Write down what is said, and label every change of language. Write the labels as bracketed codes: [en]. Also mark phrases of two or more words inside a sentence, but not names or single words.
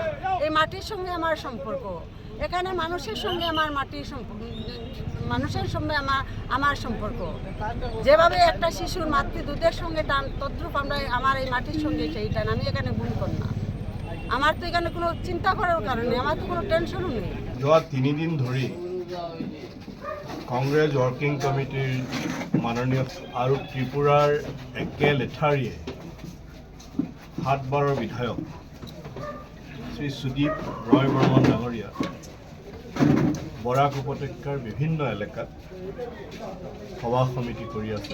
[bn] এই মাটির সঙ্গে আমার সম্পর্ক, এখানে মানুষের সঙ্গে আমার মানুষের সঙ্গে আমার সম্পর্ক। যেভাবে একটা শিশুর মাতৃদুধের সঙ্গে টান, তদ্রূপ আমরা আমার এই মাটির সঙ্গে সেই টান। আমি এখানে ভূমিকন্যা, আমার তো এখানে কোনো চিন্তা করার কারণে, আমার তো কোনো টেনশনও নেই। [as] যোৱা 3 দিন ধৰি কংগ্ৰেছ ৱৰ্কিং কমিটিৰ মাননীয় আৰু ত্ৰিপুৰাৰ একে লেঠাৰীয়ে 7 বাৰৰ বিধায়ক শ্ৰী সুদীপ ৰয় বৰ্মন ডাঙৰীয়া বৰাক উপত্যকাৰ বিভিন্ন এলেকাত সভা সমিতি কৰি আছে।